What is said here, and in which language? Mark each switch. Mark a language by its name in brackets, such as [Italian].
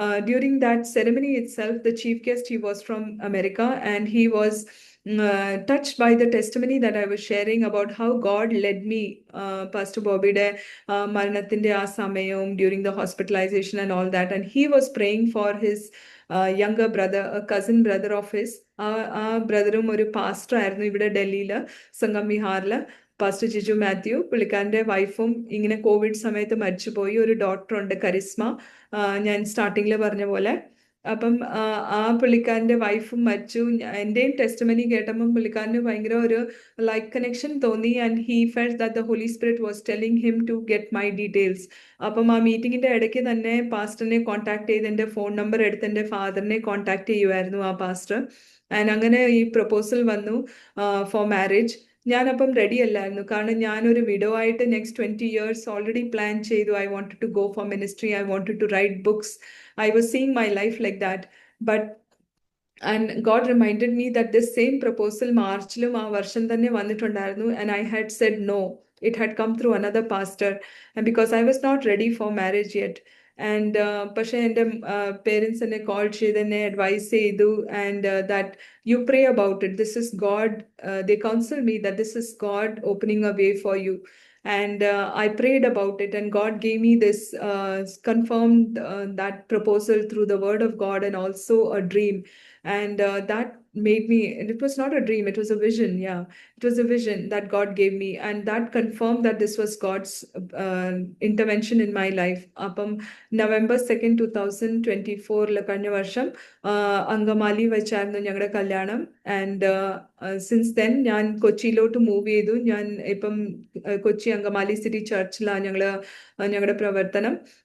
[English] During that ceremony itself, the chief guest, he was from America, and he was touched by the testimony that I was sharing about how God led me, Pastor Bobbyയുടെ [Malayalam] മരണത്തിന്റെ ആ സമയവും [English] during the hospitalization and all that, and he was praying for his younger brother, a cousin brother of his. [Malayalam] ആ ബ്രദറും ഒരു pastor ആയിരുന്നു ഇവിടെ ഡൽഹിയിൽ, സംഗം വിഹാറിൽ, pastor Jiju Mathew. പുള്ളിക്കാരൻ്റെ വൈഫും ഇങ്ങനെ കോവിഡ് സമയത്ത് മരിച്ചുപോയി. ഒരു ഡോക്ടറുണ്ട്, കരിസ്മ, ഞാൻ സ്റ്റാർട്ടിങ്ങിൽ പറഞ്ഞ പോലെ. അപ്പം ആ പുള്ളിക്കാരൻ്റെ വൈഫും മരിച്ചു. എൻ്റെയും ടെസ്റ്റമനി കേട്ടപ്പം പുള്ളിക്കാരന് ഭയങ്കര ഒരു ലൈക്ക് കണക്ഷൻ തോന്നി. [English] And he felt that the holy spirit was telling him to get my details. [Malayalam] അപ്പം ആ മീറ്റിങ്ങിൻ്റെ ഇടയ്ക്ക് തന്നെ പാസ്റ്ററിനെ കോൺടാക്ട് ചെയ്ത് എൻ്റെ ഫോൺ നമ്പർ എടുത്ത് എൻ്റെ ഫാദറിനെ കോൺടാക്ട് ചെയ്യുമായിരുന്നു ആ പാസ്റ്റർ. ആൻഡ് അങ്ങനെ ഈ പ്രപ്പോസൽ വന്നു [English] For marriage. [Malayalam] ഞാനപ്പം റെഡി അല്ലായിരുന്നു, കാരണം ഞാനൊരു വിഡോ ആയിട്ട് നെക്സ്റ്റ് 20 years ഓൾറെഡി പ്ലാൻ ചെയ്തു. [English] I wanted to go for ministry, I wanted to write books, I was seeing my life like that. But and God reminded me that this same proposal [Malayalam] മാർച്ചിലും ആ വർഷം തന്നെ വന്നിട്ടുണ്ടായിരുന്നു. [English] and I had said no. It had come through another pastor, and because I was not ready for marriage yet. [Malayalam] and പക്ഷേ എൻ്റെ parents എന്നെ call ചെയ്ത് എന്നെ advice ചെയ്തു, [English] and that you pray about it. This is God. They counsel me that this is God opening a way for you. And I prayed about it, and God gave me this, confirmed that proposal through the word of God and also a dream. And that made me, and it was not a dream, it was a vision. Yeah, it was a vision that God gave me, and that confirmed that this was God's intervention in my life. [Malayalam] Appam November 2nd 2024 കഴിഞ്ഞ വർഷം അങ്കമാലി വെച്ചായിരുന്നു ഞങ്ങളുടെ കല്യാണം. [English] and since then [Malayalam] ഞാൻ കൊച്ചിയിലോട്ട് move ചെയ്തു. ഞാൻ ഇപ്പം Kochi Angamaly city ചർച്ചിലാണ് ഞങ്ങളുടെ പ്രവർത്തനം.